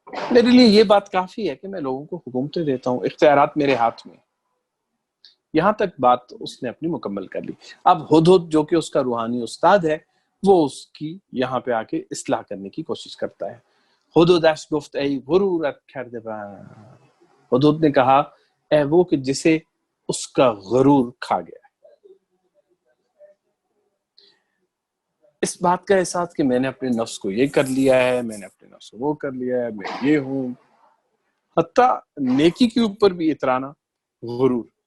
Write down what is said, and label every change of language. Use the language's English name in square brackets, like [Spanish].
[Urdu] میرے لیے یہ بات کافی ہے کہ میں لوگوں کو حکومتیں دیتا ہوں, اختیارات میرے ہاتھ میں. یہاں تک بات اس نے اپنی مکمل کر لی. اب ہدہد جو کہ اس کا روحانی استاد ہے, وہ اس کی یہاں پہ آ کے اصلاح کرنے کی کوشش کرتا ہے. [Persian] ہدہدش گفت ای غرورت کرده بند. [Urdu] ہدہد نے کہا اے وہ کہ جسے اس کا غرور کھا گیا. اس بات کا احساس کہ میں نے اپنے نفس کو یہ کر لیا ہے, میں نے اپنے نفس کو وہ کر لیا ہے, میں یہ ہوں. حتیٰ نیکی کے اوپر بھی اترانا غرور.